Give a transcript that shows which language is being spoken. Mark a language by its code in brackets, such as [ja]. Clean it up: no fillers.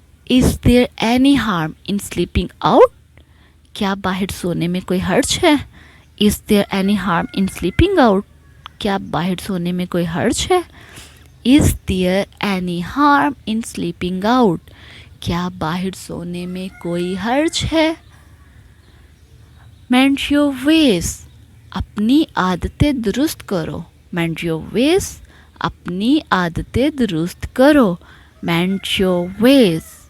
[en] Is there any harm in sleeping out? [hi] क्या बाहर सोने में कोई हर्ज है? [en] Is there any harm in sleeping out? [hi] क्या बाहर सोने में कोई हर्ज है? [en] Is there any harm in sleeping out? [hi] क्या बाहर सोने में कोई हर्ज है? [en] Mend your ways. [hi] अपनी आदतें दुरुस्त करो. [en] Mend your ways. [hi] अपनी आदतें दुरुस्त करो. [en] Mend your ways.